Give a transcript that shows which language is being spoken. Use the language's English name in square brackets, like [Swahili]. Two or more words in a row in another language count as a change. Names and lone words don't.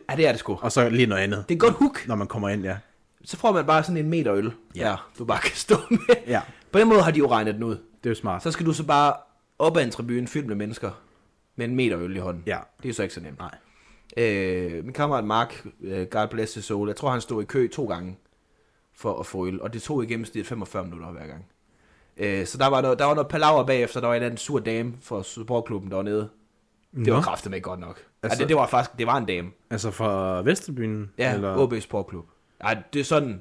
[Danish] Ja, det er det sgu. Og så lige noget andet. Det er et godt hook. Når man kommer ind, ja. Så får man bare sådan en meter øl. Ja. Du bare kan stå med. Ja. På den måde har de jo regnet den ud. Det er jo smart. Så skal du så bare op ad en tribune fyldt med mennesker med en meter øl i hånden. Ja. Det er jo så ikke så nemt. Nej. Min kammerat Mark, [English] God bless his soul, [Danish] jeg tror han stod i kø 2 gange for at få øl. Og det tog i gennemsnit 45 minutter hver gang. Så der var noget palaver bagefter. Der var en anden sur dame fra supportklubben dernede. Det var kraftedeme ikke godt nok. Altså, det var en dame. Altså fra Vesterbyen? Ja, eller? OB Sportklub. Ja, det er sådan...